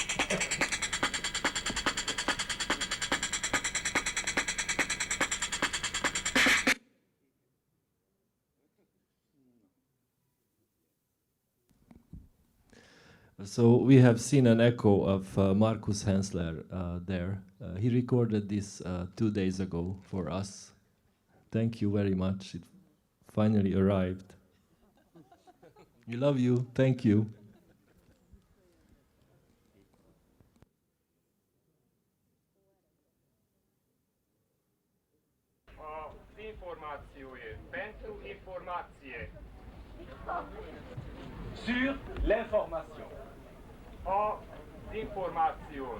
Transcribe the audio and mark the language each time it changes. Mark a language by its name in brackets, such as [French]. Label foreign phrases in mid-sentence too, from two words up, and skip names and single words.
[English] So we have seen an echo of Markus Hensler there. He recorded this 2 days ago for us. Thank you very much. It finally arrived. We love you. Thank you. [Hungarian] Az információért. [Romanian] Pentru informație. [French] Sur l'information. [Hungarian] Az információn.